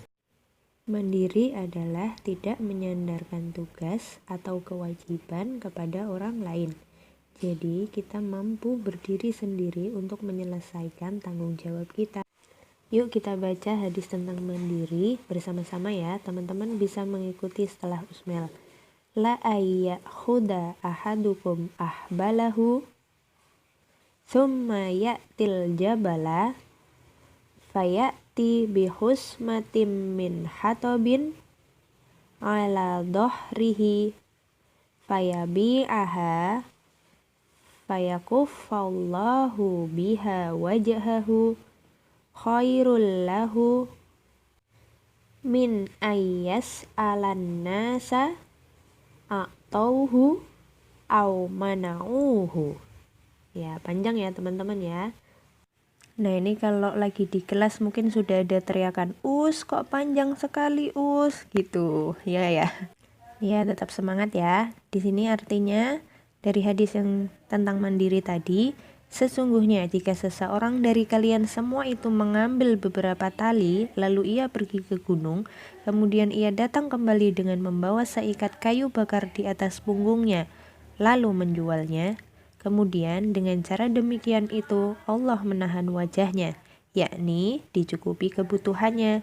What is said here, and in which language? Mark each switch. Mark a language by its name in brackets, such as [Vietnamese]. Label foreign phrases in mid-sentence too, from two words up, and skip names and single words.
[Indonesian] Mandiri adalah tidak menyandarkan tugas atau kewajiban kepada orang lain. Jadi kita mampu berdiri sendiri untuk menyelesaikan tanggung jawab kita. Yuk kita baca hadis tentang mandiri bersama-sama ya. Teman-teman bisa mengikuti setelah Usmel. [Arabic] لأن يأخذ أحدكم أحبله ثم يأتي الجبل فيأتي بحزمة من حطب على ظهره فيبيعها فيكف الله بها وجهه خير له من أن يسأل الناس أعطوه أو منعوه. [Indonesian] Ya, panjang ya teman-teman ya. Nah, ini kalau lagi di kelas mungkin sudah ada teriakan, "Us, kok panjang sekali, Us?" gitu. Ya. Ya, tetap semangat ya. Di sini artinya dari hadis yang tentang mandiri tadi, sesungguhnya jika seseorang dari kalian semua itu mengambil beberapa tali, lalu ia pergi ke gunung, kemudian ia datang kembali dengan membawa seikat kayu bakar di atas punggungnya, lalu menjualnya, kemudian dengan cara demikian itu Allah menahan wajahnya, yakni dicukupi kebutuhannya.